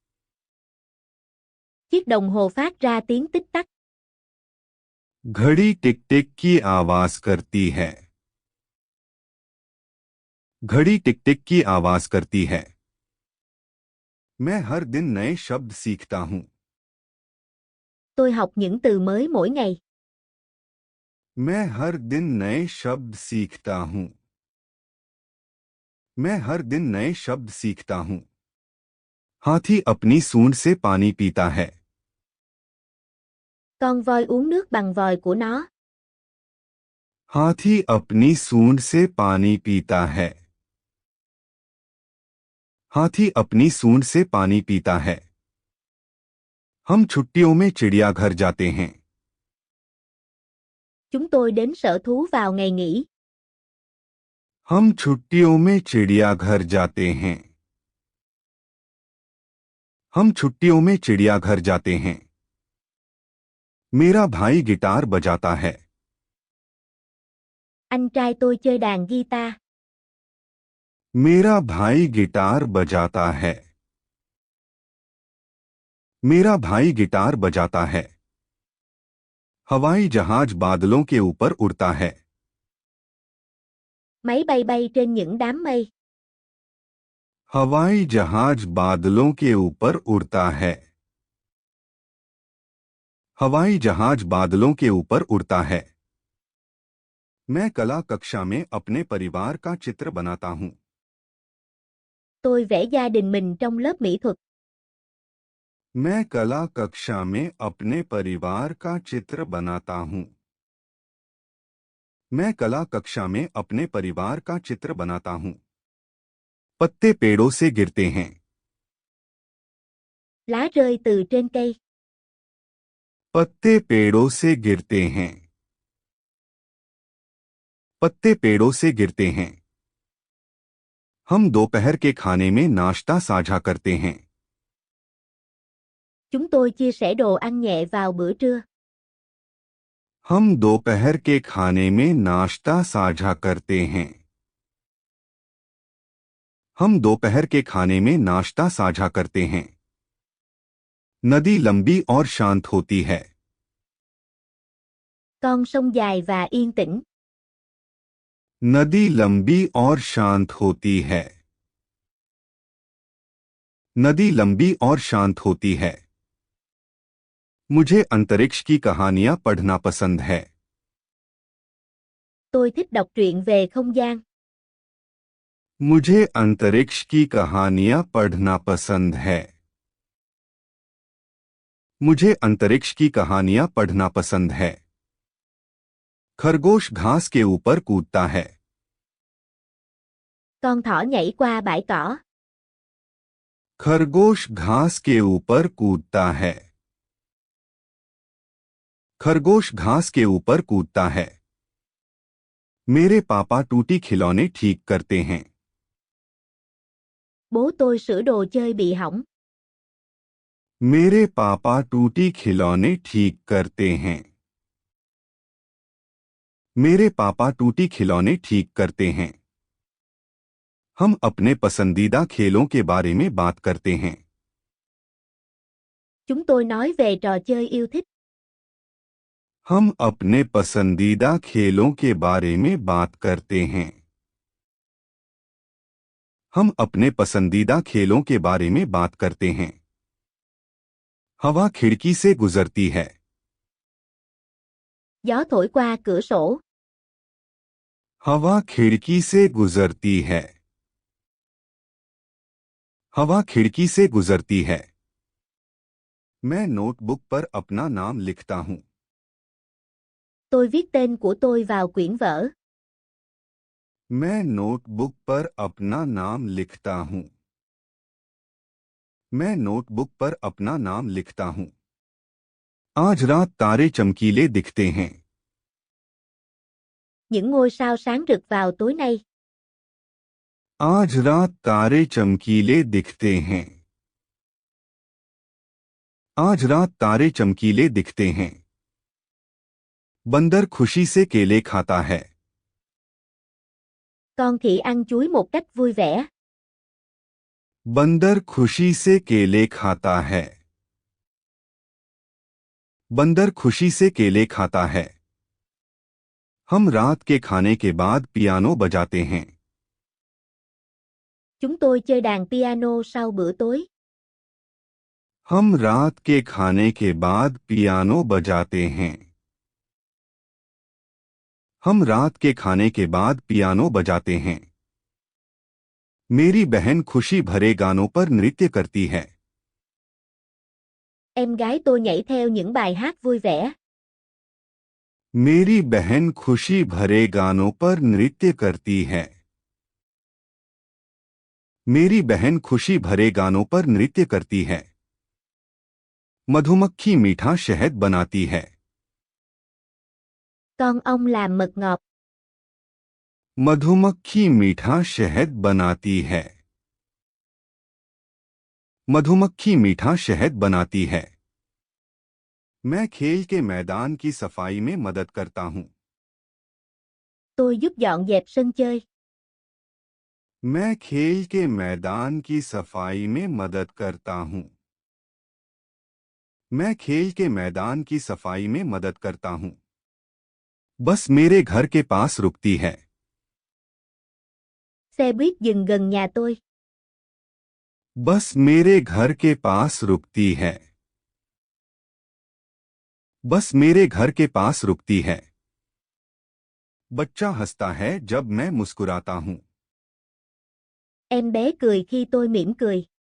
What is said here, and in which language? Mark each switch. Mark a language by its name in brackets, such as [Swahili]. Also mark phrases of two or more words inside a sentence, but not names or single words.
[Vietnamese] Chiếc đồng hồ phát ra tiếng tích tắc. [Hindi] घड़ी टिक टिक की आवाज करती है. घड़ी टिक टिक की आवाज करती है. मैं हर दिन नए शब्द सीखता हूं. [Vietnamese] Tôi học những từ mới mỗi ngày. [Hindi] मैं हर दिन नए शब्द सीखता हूं. मैं हर दिन नए शब्द सीखता हूं. हाथी अपनी सूंड से पानी पीता है. [Vietnamese] Con voi uống nước bằng vòi của nó. [Hindi] हाथी अपनी सूंड से पानी पीता है. हाथी अपनी सूंड से पानी पीता है. हम छुट्टियों में चिड़ियाघर जाते हैं. [Vietnamese] Chúng tôi đến sở thú vào ngày nghỉ. [Hindi] हम छुट्टियों में चिड़ियाघर जाते हैं. हम छुट्टियों में चिड़ियाघर जाते हैं. मेरा भाई गिटार बजाता है. [Vietnamese] Anh trai tôi chơi đàn guitar. [Hindi] मेरा भाई गिटार बजाता है. मेरा भाई गिटार बजाता है. हवाई जहाज बादलों के ऊपर उड़ता है. [Vietnamese] Máy bay bay trên những đám mây. [Hindi] हवाई जहाज बादलों के ऊपर उड़ता है. हवाई जहाज बादलों के ऊपर उड़ता है. मैं कला कक्षा में अपने परिवार का चित्र बनाता हूं. [Vietnamese] Tôi vẽ gia đình mình trong lớp mỹ thuật. [Hindi] मैं कला कक्षा में अपने परिवार का चित्र बनाता हूं. मैं कला कक्षा में अपने परिवार का चित्र बनाता हूं. पत्ते पेड़ों से गिरते हैं. [Vietnamese] Lá rơi từ trên cây. [Hindi] पत्ते पेड़ों से गिरते हैं. पत्ते पेड़ों से गिरते हैं. हम दोपहर के खाने में नाश्ता साझा करते हैं. [Vietnamese] Chúng tôi chia sẻ đồ ăn nhẹ vào bữa trưa. [Hindi] हम दोपहर के खाने में नाश्ता साझा करते हैं. हम दोपहर के खाने में नाश्ता साझा करते हैं. नदी लंबी और शांत होती है. [Vietnamese] Con sông dài và yên tĩnh. [Hindi] नदी लंबी और शांत होती है. नदी लंबी और शांत होती है. मुझे अंतरिक्ष की कहानियां पढ़ना पसंद है. [Vietnamese] Tôi thích đọc truyện về không gian. [Hindi] मुझे अंतरिक्ष की कहानियां पढ़ना पसंद है. मुझे अंतरिक्ष की कहानियां पढ़ना पसंद है. खरगोश घास के ऊपर कूदता है. [Vietnamese] Con thỏ nhảy qua bãi cỏ. [Hindi] खरगोश घास के ऊपर कूदता है. खरगोश घास के ऊपर कूदता है। मेरे पापा टूटी खिलौने ठीक करते हैं। [Vietnamese] Bố tôi sửa đồ chơi bị hỏng. [Hindi] मेरे पापा टूटी खिलौने ठीक करते हैं। मेरे पापा टूटी खिलौने ठीक करते हैं। हम अपने पसंदीदा खेलों के बारे में बात करते हैं। [Vietnamese] Chúng tôi nói về trò chơi yêu thích. [Hindi] हम अपने पसंदीदा खेलों के बारे में बात करते हैं। हम अपने पसंदीदा खेलों के बारे में बात करते हैं। हवा खिड़की से गुजरती है। [Vietnamese] Gió thổi qua cửa sổ. [Hindi] हवा खिड़की से गुजरती है। हवा खिड़की से गुजरती है। मैं नोटबुक पर अपना नाम लिखता हूं। [Vietnamese] Tôi viết tên của tôi vào quyển vở. [Hindi] मैं नोटबुक पर अपना नाम लिखता हूं। मैं नोटबुक पर अपना नाम लिखता हूं। आज रात तारे चमकीले दिखते हैं। [Vietnamese] Những ngôi sao sáng rực vào tối nay. [Hindi] आज रात तारे चमकीले दिखते हैं। आज रात तारे चमकीले दिखते हैं। बंदर खुशी से केले खाता है। [Vietnamese] Con khỉ ăn chuối một cách vui vẻ. [Hindi] बंदर खुशी से केले खाता है। बंदर खुशी से केले खाता है। हम रात के खाने के बाद पियानो बजाते हैं। [Vietnamese] Chúng tôi chơi đàn piano sau bữa tối. [Hindi] हम रात के खाने के बाद पियानो बजाते हैं। हम रात के खाने के बाद पियानो बजाते हैं। मेरी बहन खुशी भरे गानों पर नृत्य करती है। [Vietnamese] Em gái tôi nhảy theo những bài hát vui vẻ. [Hindi] मेरी बहन खुशी भरे गानों पर नृत्य करती है। मेरी बहन खुशी भरे गानों पर नृत्य करती है। मधुमक्खी मीठा शहद बनाती है। [Vietnamese] Con ong làm mật ngọt. [Hindi] मधुमक्खी मीठा शहद बनाती है। मधुमक्खी मीठा शहद बनाती है। मैं खेल के मैदान की सफाई में मदद करता हूं। [Vietnamese] Tôi giúp dọn dẹp sân chơi. [Hindi] मैं खेल के मैदान की सफाई में मदद करता हूं। मैं खेल के मैदान की सफाई में मदद करता हूं। बस मेरे घर के पास रुकती है। [Vietnamese] Xe buýt dừng gần nhà tôi. [Hindi] बस मेरे घर के पास रुकती है। बस मेरे घर के पास रुकती है। बच्चा हंसता है जब मैं मुस्कुराता हूं। [Vietnamese] Em bé cười khi tôi mỉm cười.